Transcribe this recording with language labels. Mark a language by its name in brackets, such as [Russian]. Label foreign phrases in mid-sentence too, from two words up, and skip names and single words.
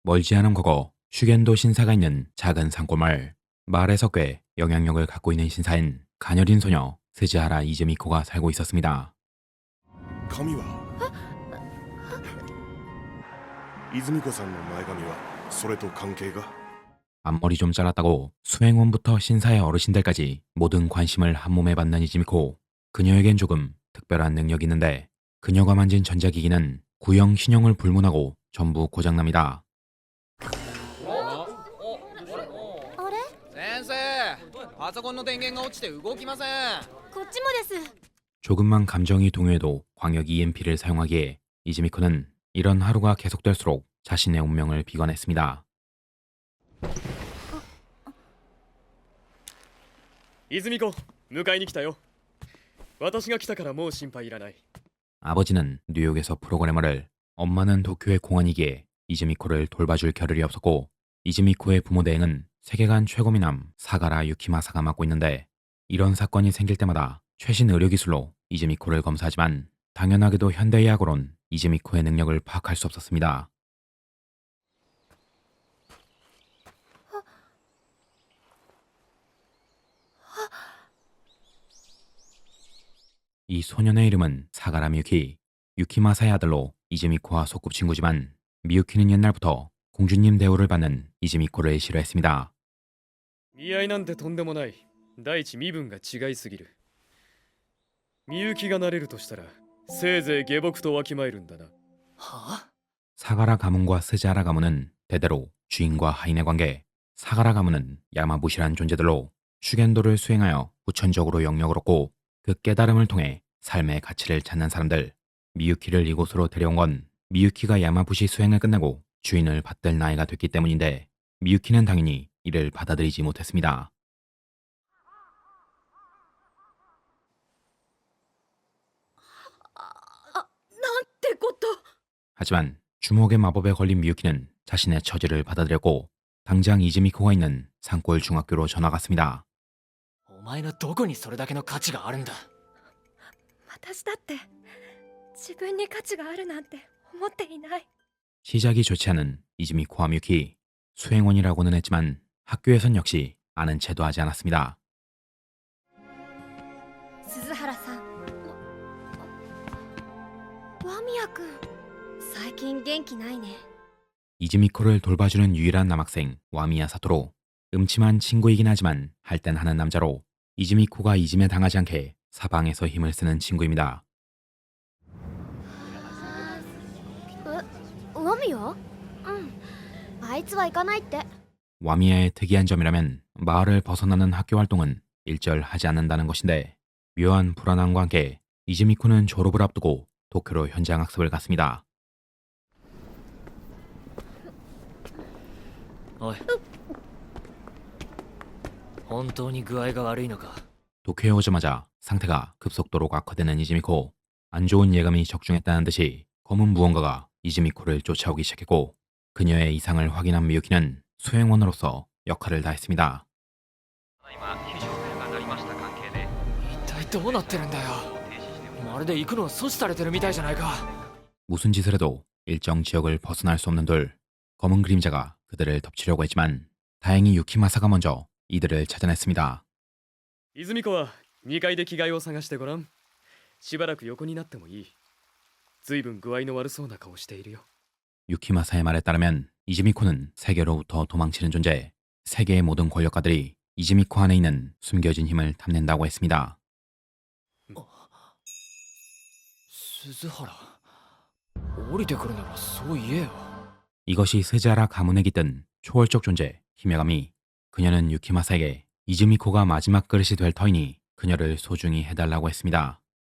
[Korean] 멀지 않은 과거 슈겐도 신사가 있는 작은 산골마을. 마을에서 꽤 영향력을 갖고 있는 신사인 가녀린 소녀 스즈하라 이즈미코가 살고 있었습니다. [Japanese] 髪は泉子さんの前髪はそれと関係が [Korean] 앞머리 좀 잘랐다고 수행원부터 신사의 어르신들까지 모든 관심을 한몸에 받는 이즈미코. 그녀에겐 조금 특별한 능력이 있는데 그녀가 만진 전자기기는 구형 신형을 불문하고 전부 고장납니다. [Japanese] あれ先生、パソコンの電源が落ちて動きません。こっちもです。 [Korean] 조금만 감정이 동요해도 광역 EMP를 사용하기에 이즈미코는 이런 하루가 계속될수록 자신의 운명을 비관했습니다. [Japanese] 泉子、迎えに来たよ。私が来たからもう心配いらない。 [Korean] 아버지는 뉴욕에서 프로그래머를, 엄마는 도쿄의 공안이기에 이즈미코를 돌봐줄 겨를이 없었고 이즈미코의 부모 대행은 세계관 최고 미남 사가라 유키마사가 맡고 있는데 이런 사건이 생길 때마다 최신 의료기술로 이즈미코를 검사하지만 당연하게도 현대의학으론 이즈미코의 능력을 파악할 수 없었습니다. 이 소년의 이름은 사가라 미유키. 유키마사의 아들로 이즈미코와 소꿉친구지만 미유키는 옛날부터 공주님 대우를 받는 이즈미코를 싫어했습니다. [Japanese] 見合いなんてとんでもない。第一身分が違いすぎる。みゆきがなれるとしたらせいぜい下僕とわきまえるんだな。は [Korean] 사가라 가문과 스즈하라 가문은 대대로 주인과 하인의 관계, 사가라 가문은 야마부시란 존재들로 슈겐도를 수행하여 후천적으로 영역을 얻고 그 깨달음을 통해 삶의 가치를 찾는 사람들. 미유키를 이곳으로 데려온 건 미유키가 야마부시 수행을 끝내고 주인을 받들 나이가 됐기 때문인데 미유키는 당연히 이를 받아들이지 못했습니다. [Japanese] なんてこと。 [Korean] 하지만 주먹의 마법에 걸린 미유키는 자신의 처지를 받아들였고 당장 이즈미코가 있는 산골 중학교로 전화갔습니다. [Japanese] お前のどこにそれだけの価値があるんだ。私だって自分に価値があるなんて思っていない。 [Korean] 시작이 좋지 않은 이즈미코와 미유키. 수행원이라고는 했지만 학교에선 역시 아는 체도 하지 않았습니다. [Japanese] 鈴原さん。和宮君、最近元気ないね。 [Korean] 이즈미코를 돌봐주는 유일한 남학생 와미야 사토로. 음침한 친구이긴 하지만 할 땐 하는 남자로 이즈미코가 이짐에 당하지 않게 사방에서 힘을 쓰는 친구입니다. [Japanese] 和宮？うん。あいつは行かないって。 [Korean] 와미야의 특이한 점이라면 마을을 벗어나는 학교 활동은 일절 하지 않는다는 것인데 묘한 불안함과 함께 이즈미코는 졸업을 앞두고 도쿄로 현장 학습을 갔습니다. [Japanese] おい。本当に具合が悪いのか。 [Korean] 도쿄에 오자마자 상태가 급속도로 악화되는 이즈미코. 안 좋은 예감이 적중했다는 듯이 검은 무언가가 이즈미코를 쫓아오기 시작했고 그녀의 이상을 확인한 미유키는 수행원으로서 역할을 다했습니다. [Japanese] 一体どうなってるんだよ。まるで行くのを阻止されてるみたいじゃないか。 [Korean] 무슨 짓을 해도 일정 지역을 벗어날 수 없는 둘. 검은 그림자가 그들을 덮치려고 했지만 다행히 유키마사가 먼저 이들을 찾아냈습니다. [Japanese] 泉子は2階で着替えを探してごらん。しばらく横になってもいい。ずいぶん具合の悪そうな顔しているよ。 [Korean] 유키마사의 말에 따르면 이즈미코는 세계로부터 도망치는 존재. 세계의 모든 권력가들이 이즈미코 안에 있는 숨겨진 힘을 탐낸다고 했습니다. [Japanese] 鈴原、降りてくるならそう言えよ。 [Korean] 이것이 스즈하라 가문에 깃든 초월적 존재 히메가미. 그녀는 유키마사에게 이즈미코가 마지막 그릇이 될 터이니 그녀를 소중히 해달라고 했습니다.